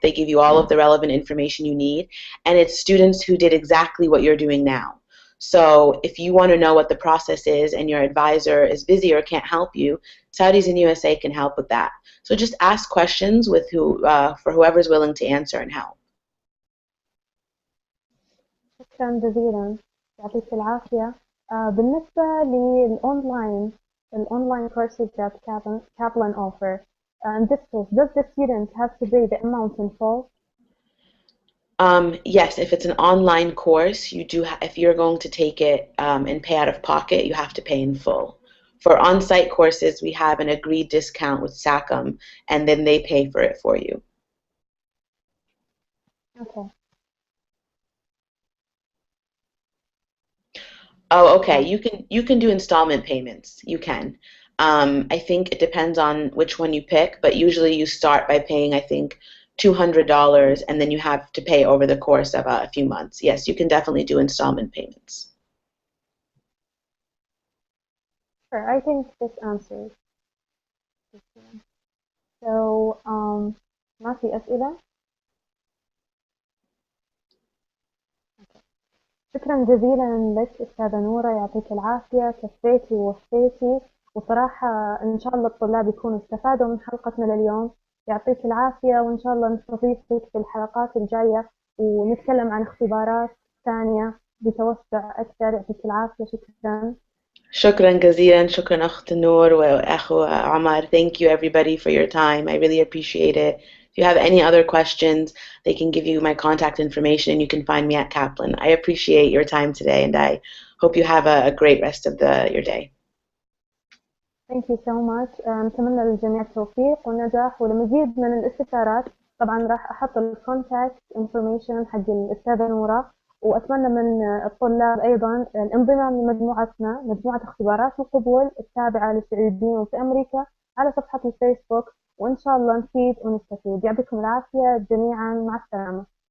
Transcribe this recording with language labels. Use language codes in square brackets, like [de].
[en] They give you all of the relevant information you need, and it's students who did exactly what you're doing now. So if you want to know what the process is and your advisor is busy or can't help you, Saudis in USA can help with that. So just ask questions with for whoever's willing to answer and help. [ar] شكرا جزيلا، يعطيك العافية. بالنسبة للأونلاين [en] courses that Kaplan offer, in this case, does the student have to pay the amount in full? Yes, if it's an online course, you do. If you're going to take it and pay out of pocket, you have to pay in full. For on-site courses, we have an agreed discount with SACM, and then they pay for it for you. Okay. Oh, okay. You can do installment payments. You can. I think it depends on which one you pick, but usually you start by paying, I think, $200, and then you have to pay over the course of a few months. Yes, you can definitely do installment payments. Sure, I think this answers. [ar] So, ما في أسئلة؟ شكرا جزيلا لك أستاذة نورة، يعطيك العافية، كفيتي ووفيتي، وصراحة إن شاء الله الطلاب يكونوا استفادوا من حلقتنا لليوم. يعطيك العافية، وإن شاء الله نستضيفك في الحلقات الجاية ونتكلم عن اختبارات ثانية بتوسع أكثر. يعطيك العافية، شكرا. شكرا جزيلا. شكرا أخت نور وأخو عمر. [en] Thank you everybody for your time. I really appreciate it. If you have any other questions, they can give you my contact information and you can find me at Kaplan. I appreciate your time today and I hope you have a great rest of your day. Thank you so much. [ar] نتمنى للجميع التوفيق والنجاح ولمزيد من الاستفسارات. طبعا راح أحط [en] الكونتاكت انفورميشن [ar] حق الأستاذة نورة، وأتمنى من الطلاب أيضا الانضمام لمجموعتنا، مجموعة اختبارات القبول التابعة للسعوديون في أمريكا، على صفحة الفيسبوك، وإن شاء الله نفيد ونستفيد. يعطيكم العافية جميعا، مع السلامة.